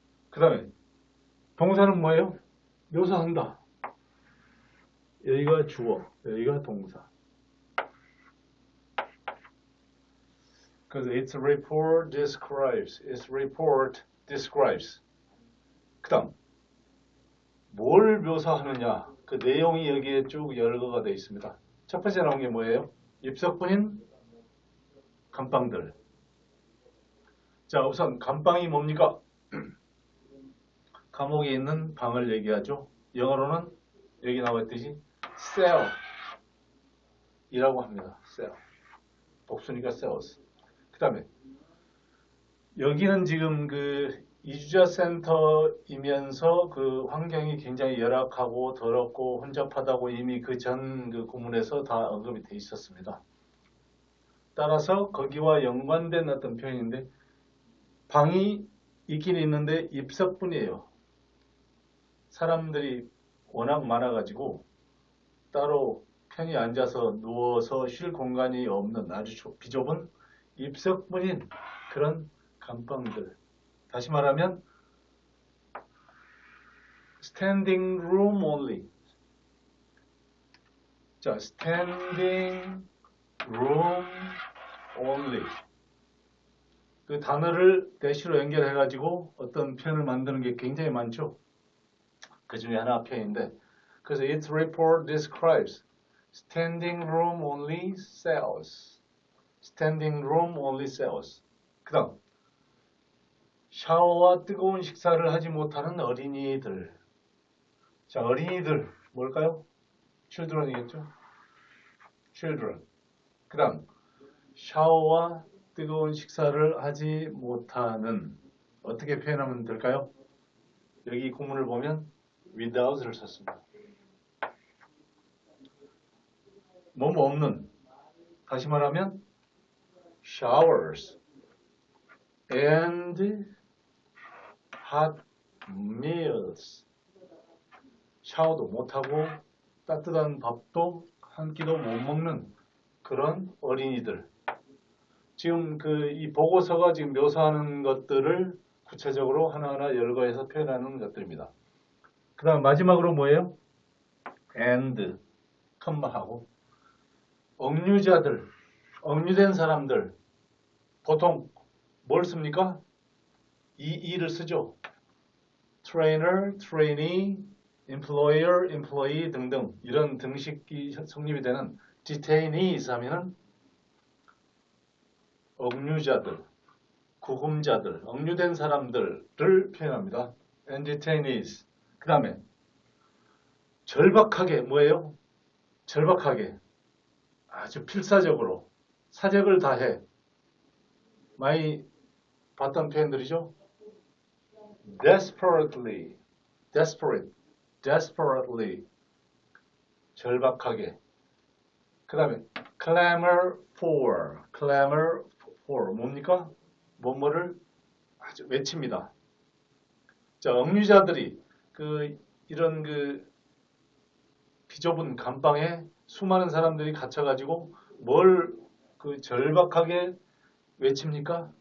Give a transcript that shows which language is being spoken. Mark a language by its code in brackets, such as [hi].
[ko] 그 다음에 동사는 뭐예요? 묘사한다. 여기가 주어, 여기가 동사. 그래서 [en] its report describes. [ko] 그 다음 뭘 묘사하느냐, 그 내용이 여기에 쭉 열거가 되어 있습니다. 첫 번째 나온 게 뭐예요? 입석분인 감방들. 자, 우선 감방이 뭡니까? 감옥에 있는 방을 얘기하죠. 영어로는 여기 나와있듯이 cell 이라고 합니다. [en] cell. [ko] 복수니까 [en] cells. [ko] 그 다음에 여기는 지금 이주자 센터이면서 환경이 굉장히 열악하고 더럽고 혼잡하다고 이미 전 구문에서 다 언급이 돼 있었습니다. 따라서 거기와 연관된 어떤 표현인데, 방이 있긴 있는데 입석뿐이에요. 사람들이 워낙 많아가지고 따로 편히 앉아서 누워서 쉴 공간이 없는 아주 비좁은 입석뿐인 그런 감방들. 다시 말하면 [en] standing room only. 자, standing room only. [ko] 그 단어를 대시로 연결해가지고 어떤 표현을 만드는 게 굉장히 많죠. 그 중에 하나 표현인데, 그래서 [en] its report describes standing room only cells. standing room only cells. [ko] 그 다음 샤워와 뜨거운 식사를 하지 못하는 어린이들. 자, 어린이들 뭘까요? children이겠죠? [en] children. [ko] 그 다음 샤워와 뜨거운 식사를 하지 못하는 어떻게 표현하면 될까요? 여기 구문을 보면 without을 썼습니다. 뭐뭐 없는. 다시 말하면 [en] showers and hot meals. [ko] 샤워도 못하고 따뜻한 밥도 한 끼도 못 먹는 그런 어린이들. 지금 이 보고서가 지금 묘사하는 것들을 구체적으로 하나하나 열거해서 표현하는 것들입니다. 그 다음 마지막으로 뭐예요? and, 컴마하고 억류자들, 억류된 사람들 보통 뭘 씁니까? 이를 쓰죠. [en] trainer, trainee, employer, employee [ko] 등등 이런 등식이 성립이 되는 detainees 하면은 억류자들, 구금자들, 억류된 사람들을 표현합니다. [en] and detainees. [ko] 그 다음에 절박하게 뭐예요? 절박하게 아주 필사적으로 사적을 다해 많이 봤던 표현들이죠. [en] desperately, desperate, desperately [ko] 절박하게. 그 다음에 [en] clamor for [ko] 뭡니까? 뭐뭐를 아주 외칩니다. 자, 억류자들이 이런 비좁은 감방에 수많은 사람들이 갇혀가지고 뭘 절박하게 외칩니까?